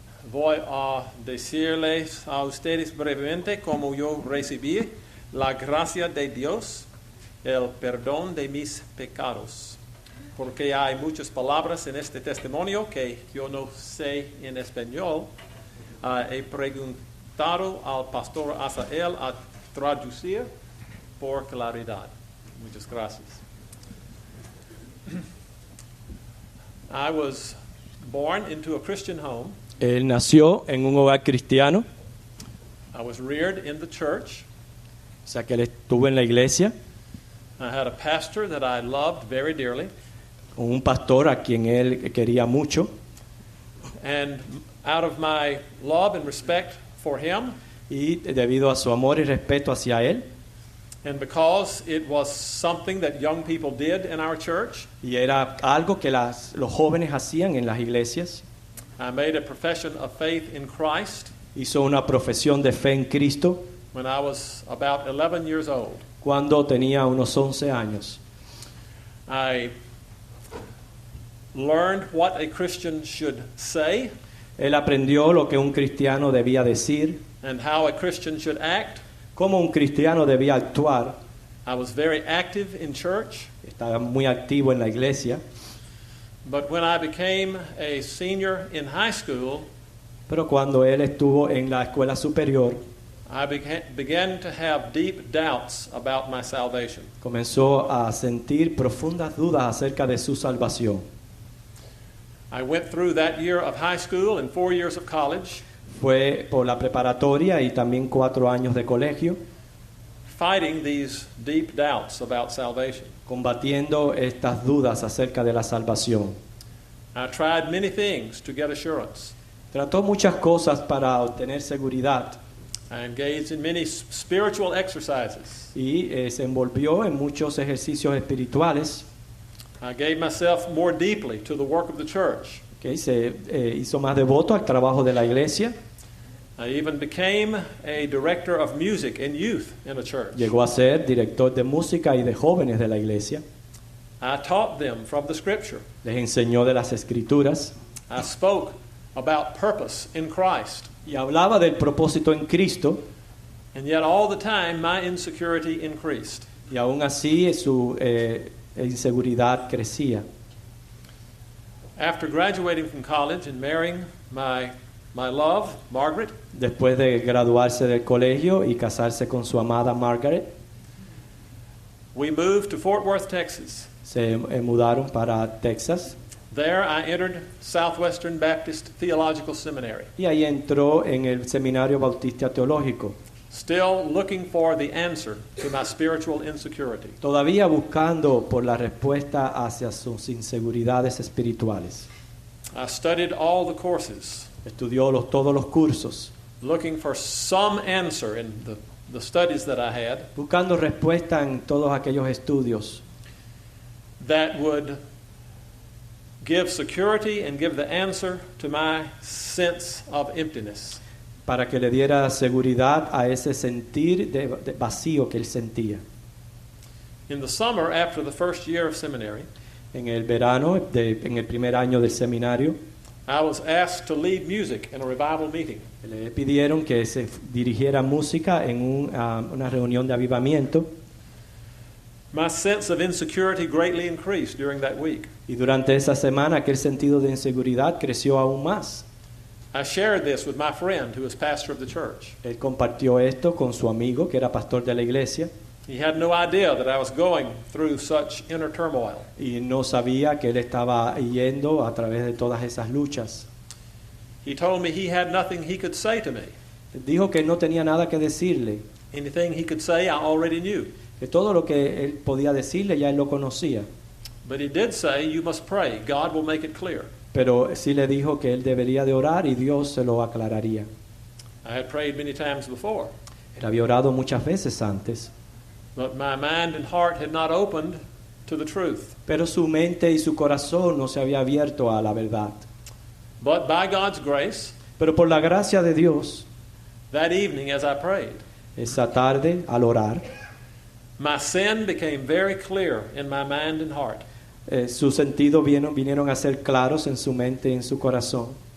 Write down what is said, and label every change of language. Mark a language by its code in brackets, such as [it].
[es] Voy a decirles a ustedes brevemente cómo yo recibí la gracia de Dios, el perdón de mis pecados, porque hay muchas palabras en este testimonio que yo no sé en español. He preguntado al pastor Asael a traducir por claridad. Muchas gracias. [en] I was born into a Christian home. [es] Él nació en un hogar cristiano, [en] I was reared in the church. [es] o sea que él estuvo en la iglesia, [en] I had a pastor that I loved very dearly. [es] con un pastor a quien él quería mucho, [en] And out of my love and respect for him, [es] y debido a su amor y respeto hacia él, [en] and because it was something that young people did in our church, [es] y era algo que los jóvenes hacían en las iglesias, [en] I made a profession of faith in Christ [es] hizo una profesión de fe en Cristo [en] when I was about 11 years old. [es] cuando tenía unos 11 años. [en] I learned what a Christian should say [es] Él aprendió lo que un cristiano debía decir, [en] and how a Christian should act. [es] cómo un cristiano debía actuar. [en] I was very active in church, [es] Estaba muy activo en la iglesia, [en] but when I became a senior in high school, [es] pero cuando él estuvo en la escuela superior, [en] I began to have deep doubts about my salvation. [es] comenzó a sentir profundas dudas acerca de su salvación. [en] I went through that year of high school and 4 years of college, [es] Fue por la preparatoria y también 4 años de colegio, [en] fighting these deep doubts about salvation. [es] combatiendo estas dudas acerca de la salvación. [en] I tried many things to get assurance. [es] Trató muchas cosas para obtener seguridad [en] I engaged in many spiritual exercises. [es] y se envolvió en muchos ejercicios espirituales. [en] I gave myself more deeply to the work of the church. [es] Okay, se hizo más devoto al trabajo de la iglesia. [en] I even became a director of music and youth in a church. [es] Llegó a ser director de música y de jóvenes de la iglesia. [en] I taught them from the scripture. [es] Les enseñó de las escrituras [en] I spoke about purpose in Christ. [es] y hablaba del propósito en Cristo, [en] And yet all the time my insecurity increased. [es] y aún así su inseguridad crecía. [en] After graduating from college and marrying my love, Margaret, [es] Después de graduarse del colegio y casarse con su amada Margaret, [en] we moved to Fort Worth, Texas. [es] se mudaron para Texas [en] There I entered Southwestern Baptist Theological Seminary, [es] y ahí entró en el Seminario Bautista Teológico, [en] still looking for the answer to my spiritual insecurity. [es] todavía buscando por la respuesta hacia sus inseguridades espirituales. [en] I studied all the courses, [es] Estudió todos los cursos, [en] looking for some answer in the studies that I had [es] buscando respuesta en todos aquellos estudios [en] that would give security and give the answer to my sense of emptiness. [es] para que le diera seguridad a ese sentir de vacío que él sentía. [en] In the summer, after the first year of seminary, [es] En el verano, en el primer año del seminario, [en] I was asked to lead music in a revival meeting. [es] le pidieron que se dirigiera música en una reunión de avivamiento, [en] My sense of insecurity greatly increased during that week. [es] y durante esa semana aquel sentido de inseguridad creció aún más. [en] I shared this with my friend who was pastor of the church. [es] Él compartió esto con su amigo que era pastor de la iglesia [en] He had no idea that I was going through such inner turmoil. [es] y no sabía que él estaba yendo a través de todas esas luchas. [en] He told me he had nothing he could say to me. [es] Dijo que no tenía nada que decirle, [en] Anything he could say, I already knew. [es] que todo lo que él podía decirle ya él lo conocía. [en] But he did say, you must pray. God will make it clear. [es] Pero sí le dijo que él debería de orar y Dios se lo aclararía. [en] I had prayed many times before, [es] Él había orado muchas veces antes, [en] but my mind and heart had not opened to the truth. [es] pero su mente y su corazón no se había abierto a la verdad. [en] But by God's grace, [es] Pero por la gracia de Dios, [en] that evening as I prayed, [es] esa tarde al orar, [en] my sin became very clear in my mind and heart. [es] sus sentidos vinieron a ser claros en su mente y en su corazón.